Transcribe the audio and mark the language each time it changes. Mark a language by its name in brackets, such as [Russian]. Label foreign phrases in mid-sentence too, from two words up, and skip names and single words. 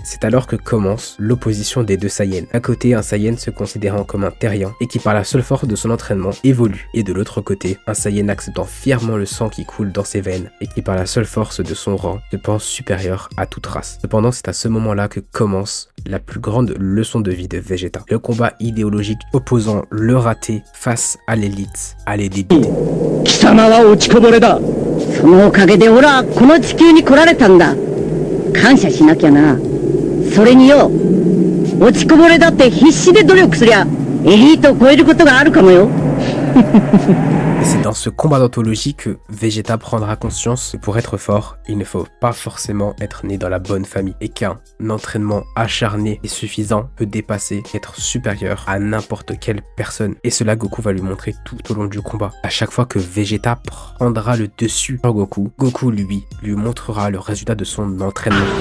[French] C'est alors que commence l'opposition des deux Saiyans. D'un côté, un Saiyan se considérant comme un terrien et qui par la seule force de son entraînement évolue, et de l'autre côté, un Saiyan acceptant fièrement le sang qui coule dans ses veines et qui par la seule force de son rang se pense supérieur à toute race. Cependant, c'est à ce moment-là que commence la plus grande leçon de vie de Vegeta. Le combat idéologique opposant le raté face à l'élite, à les débités. [Japanese] そのおかげで俺はこの地球に来られたんだ。感謝しなきゃな。それによ、落ちこぼれだって必死で努力すりゃエリートを超えることがあるかもよ。 [French] Et c'est dans ce combat d'anthologie que Vegeta prendra conscience que pour être fort, il ne faut pas forcément être né dans la bonne famille et qu'un entraînement acharné et suffisant peut dépasser, être supérieur à n'importe quelle personne. Et cela, Goku va lui montrer tout au long du combat. À chaque fois que Vegeta prendra le dessus sur Goku, Goku lui montrera le résultat de son entraînement.